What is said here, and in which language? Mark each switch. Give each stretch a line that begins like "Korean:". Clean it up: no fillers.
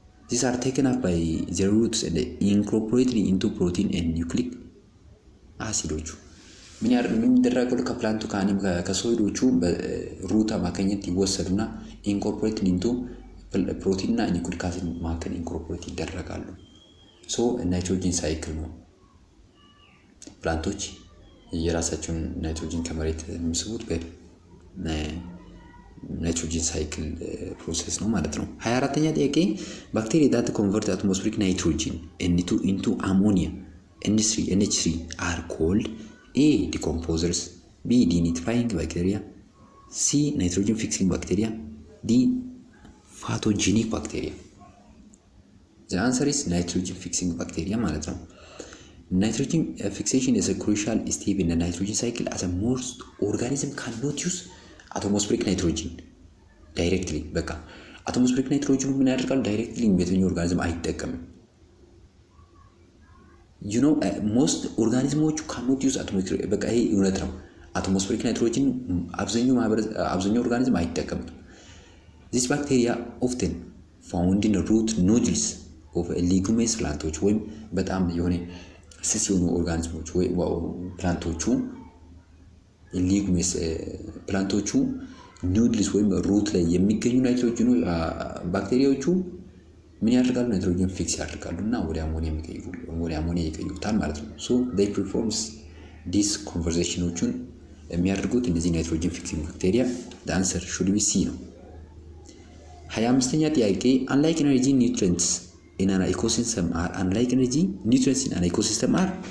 English: These are taken up by the roots and incorporated into protein and nucleic acids.
Amharic: ምን ይደረጋሉ? ከፕላንቱ ከሶይዶቹ በሩት አማካኝነት ይወሰዱና ኢንኮርፖሬትድ ኢንቱ ፕሮቲን እና ኒውክሊክ አሲድ ማከል ኢንኮርፖሬት ይደረጋሉ። ሶ ናይትሮጂን ሳይክል ነው። ፕላንቶች የራሳቸውን ናይትሮጂን ከመሬት የሚስቡት በናይትሮጂን ሳይክል ፕሮሰስ ነው ማለት ነው። 24ኛ ጥያቄ ባክቴሪያ
English: that convert atmospheric nitrogen into ammonia NH3 are called A decomposers, B denitrifying bacteria, C nitrogen fixing bacteria, D pathogenic bacteria. The answer is nitrogen fixing bacteria ማለት ነው። Nitrogen fixation is a crucial step in the nitrogen cycle as most organism cannot use atmospheric nitrogen directly.
Amharic: በቃ atmospheric nitrogen ምን ያደርጋሉ? ዳይሬክትሊ የትኛው ኦርጋኒዝም አይጠቀምም።
English: you know most organismoቹ cannot use atmospheric
Amharic: በቃ ይሄ እውነት ነው። atmospheric nitrogen አብዛኛው ኦርጋኒዝም አይጠቀምም።
English: This bacteria often found in the root nodules of leguminous plants
Amharic: ወይም በጣም የሆነ ስስ የሆኑ ኦርጋኒዝሞች ወይ ፕላንቶቹ ሊጉሜስ ፕላንቶቹ ኒውድልስ ወይም ሩት ላይ የሚገኙ ናይትሮጅን ባክቴሪያዎቹ ምን ያደርጋሉ? ናይትሮጅን ፊክስ ያደርጋሉ እና ወደ አሞኒያ ይቀይሩታል ማለት ነው። ሶ they performs this conversationዎቹን የሚያደርጉት እነዚህ ናይትሮጅን ፊክሲንግ ባክቴሪያ
English: the answer should be C
Amharic: ነው። 25ኛ ጥያቄ
English: unlike energy nutrients in an ecosystem are
Amharic: unlike energy nutrients in an ecosystem are